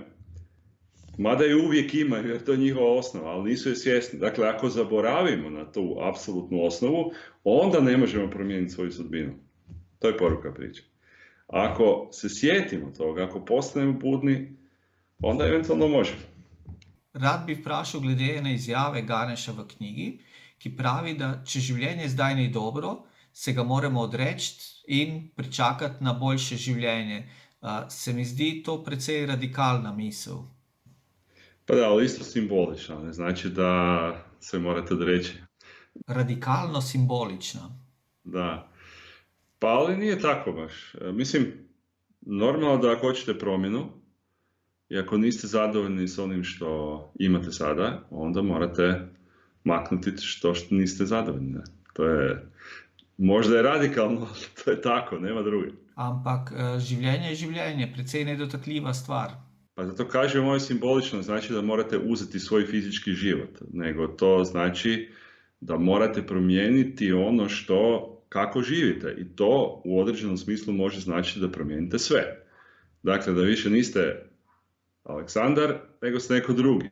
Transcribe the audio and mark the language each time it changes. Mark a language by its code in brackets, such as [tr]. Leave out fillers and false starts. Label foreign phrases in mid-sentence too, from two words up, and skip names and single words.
[hr] Mada ju uvijek imaju, jer to je njihova osnova, ali nisu je svjesni. Dakle, ako zaboravimo na tu apsolutnu osnovu, onda ne možemo promijeniti svoju sudbinu. To je poruka priče. Ako se sjetimo toga, ako postanemo budni, onda eventualno možemo. [sl] Rad bi vprašal glede ene izjave Ganeša v knjigi, ki pravi, da če življenje zdaj ni dobro, se ga moramo odreči in pričakati na boljše življenje. Se mi zdi to precej radikalna misel. [hr] Pa da, ali isto simbolično, ne znači da se morate odreći. [sl] Radikalno simbolična. [hr] Da. Pa ali nije tako baš. Mislim, normalno da ako hoćete promjenu i ako niste zadovoljni s onim što imate sada, onda morate maknuti što niste zadovoljni. To je, možda je radikalno, ali to je tako, nema druge. [sl] Ampak življenje je življenje, precej nedotakljiva stvar. [hr] Pa zato kažem ovo je simbolično, znači da morate uzeti svoj fizički život, nego to znači da morate promijeniti ono kako živite, i to u određenom smislu može značiti da promijenite sve. Dakle, da više niste Aleksandar, nego ste neko drugi.